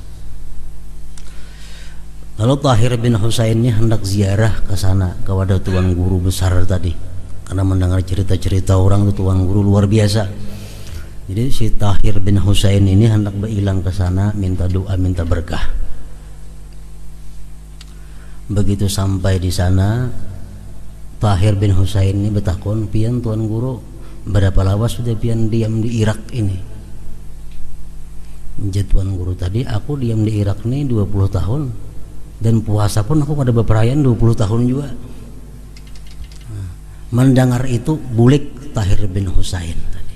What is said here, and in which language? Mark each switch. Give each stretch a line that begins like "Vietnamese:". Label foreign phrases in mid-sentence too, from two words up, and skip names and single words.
Indonesian: Lalu Tahir bin Husain ini hendak ziarah ke sana kepada tuan guru besar tadi, karena mendengar cerita-cerita orang itu tuan guru luar biasa. Jadi si Tahir bin Husain ini hendak berhilang ke sana, minta doa, minta berkah. Begitu sampai di sana, Tahir bin Husain ini bertakon, pian tuan guru, berapa lawas sudah pian diam di Irak ini? Jadi tuan guru tadi, aku diam di Irak ini 20 tahun, dan puasa pun aku ada beperayaan 20 tahun juga. Mendengar itu bulik Tahir bin Husain tadi.